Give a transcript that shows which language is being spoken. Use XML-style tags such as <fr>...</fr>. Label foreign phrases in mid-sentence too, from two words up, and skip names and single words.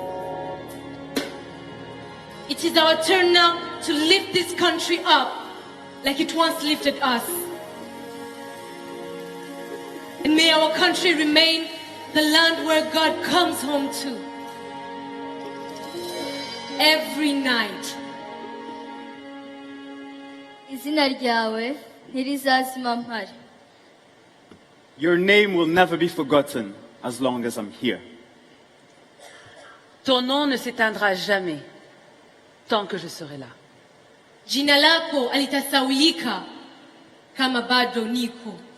<en>It is our turn now to lift this country up like it once lifted us. And may our country remain the land where God comes home to every night.</en> <rw>Izina ryawe ntirizazima mpari.</rw> <en>Your name will never be forgotten as long as I'm here.</en> <fr>Ton nom ne s'éteindra jamais tant que je serai là.</fr> <sw>Jina lako alitasaulika kama bado niko.</sw>